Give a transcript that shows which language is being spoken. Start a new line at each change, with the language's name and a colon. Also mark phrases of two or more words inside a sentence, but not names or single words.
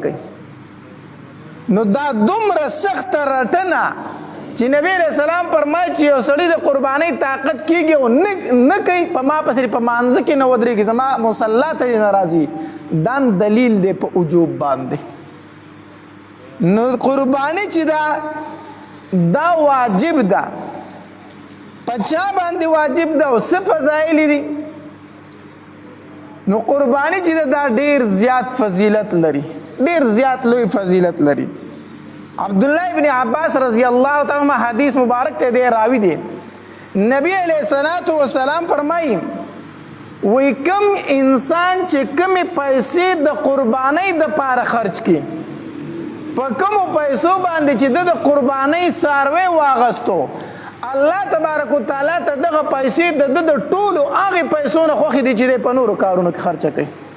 Pashto: کوي نو دا دومره سخته رټنه چې نبی
Arabic: علیہ السلام
Pashto: فرمایي چې یو سړي د قربانۍ طاقت کېږي او نه کوي په ما پسې په مانځه کې نه ودرېږي زما مصلا ته نه راځي دا دلیل دی په وجوب باندې نو قرباني چې دا واجب ده په چا باندې واجب ده او څه فضایل دي نو قرباني چې دا ډېر زیات فضیلت لري ډېر زیات لوی فضیلت لري عبداللہ ابن عباس
Arabic: رضی اللہ تعالی عنہ
Pashto: حدیث مبارک تے دے راوی دے نبی
Arabic: علیہ الصلوۃ والسلام
Pashto: فرمائی وی کم انسان چې کم پیسې د قربانی د پاره خرج کی په کم پیسو باندې چې د قربانی ساروي واغستو
Arabic: الله تبارک وتعالى
Pashto: ته دغه پیسې د ټولو هغه پیسو نه خوخي دي چې په نورو کارونو کې خرچ کوي